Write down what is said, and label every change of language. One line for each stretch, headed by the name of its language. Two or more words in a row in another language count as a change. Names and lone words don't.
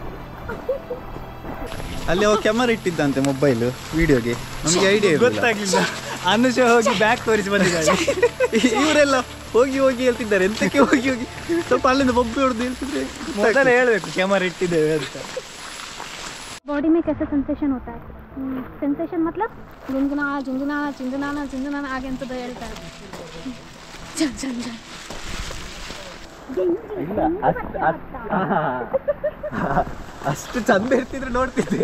Kannada: ಅಲ್ಲಿ ಅವ ಕ್ಯಾಮರಾ ಇಟ್ಟಿದ್ದಂತೆ ಮೊಬೈಲ್ ವಿಡಿಯೋಗೆ, ನಮಗೆ ಐಡಿಯಾ ಗೊತ್ತಾಗ್ಲಿಲ್ಲ. ಅನುಷ ಹೋಗಿ ಬ್ಯಾಗ್ ತೋರಿಸಿ ಬಂದಿದ್ದಾರೆ. ಇವರೆಲ್ಲ ಹೋಗಿ ಹೋಗಿ ಹೇಳ್ತಿದ್ದಾರೆ, ಎಂತಕ್ಕೆ ಹೋಗಿ ಹೋಗಿ ಸ್ವಲ್ಪ ಅಲ್ಲಿಂದ ಬೊಬ್ಬೆ ಹೊಡೆದು ಹೇಳ್ತಿದ್ರೆ ಮೊದಲೇ ಹೇಳ್ಬೇಕು ಕ್ಯಾಮರಾ ಇಟ್ಟಿದ್ದೇವೆ ಅಂತ.
Hindi: बॉडी में कैसा सेंसेशन होता है? सेंसेशन मतलब झुंझुनाना झुंझुनाना झुंझुनाना झुंझुनाना आगे
Kannada: ಅಂತ ಹೇಳ್ತಾರೆ. ಜನ್ ಜನ್ ಜನ್ ಇಲ್ಲ ಅಷ್ಟು ಚಂದ ಇರ್ತಿದ್ರೆ ನೋಡ್ತಿದ್ದೆ.